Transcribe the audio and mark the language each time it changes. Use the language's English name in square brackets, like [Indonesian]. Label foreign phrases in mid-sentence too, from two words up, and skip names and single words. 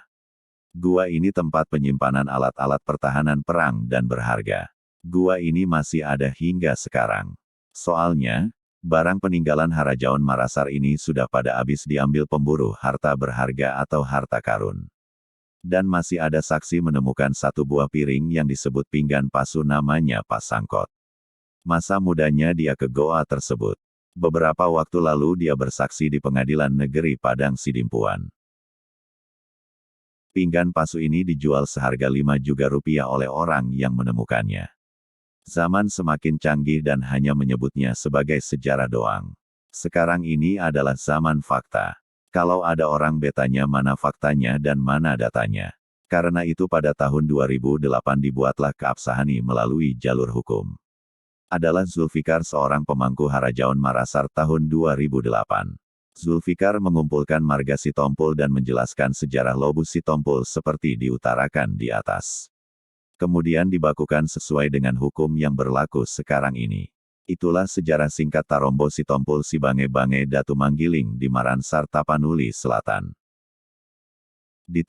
[Indonesian] Gua ini tempat penyimpanan alat-alat pertahanan perang dan berharga. Gua ini masih ada hingga sekarang. Soalnya, barang peninggalan Harajaon Marassar ini sudah pada habis diambil pemburu harta berharga atau harta karun. Dan masih ada saksi menemukan satu buah piring yang disebut [Batak Angkola] pinggan pasu [Indonesian] namanya Pasangkot. Masa mudanya dia ke goa tersebut. Beberapa waktu lalu dia bersaksi di pengadilan negeri Padang Sidimpuan. [Batak Angkola] Pinggan pasu [Indonesian] ini dijual seharga 5 juta rupiah oleh orang yang menemukannya. Zaman semakin canggih dan hanya menyebutnya sebagai sejarah doang. Sekarang ini adalah zaman fakta. Kalau ada orang bertanya mana faktanya dan mana datanya. Karena itu pada tahun 2008 dibuatlah keabsahan melalui jalur hukum. Adalah Zulfikar seorang pemangku Harajaon Marassar tahun 2008. Zulfikar mengumpulkan marga Sitompul dan menjelaskan sejarah Lobu Sitompul seperti diutarakan di atas. Kemudian dibakukan sesuai dengan hukum yang berlaku sekarang ini. Itulah sejarah singkat Tarombo Sitompul Sibange-Bange Datu Manggiling di Maransar Tapanuli Selatan. Ditulis oleh Dr.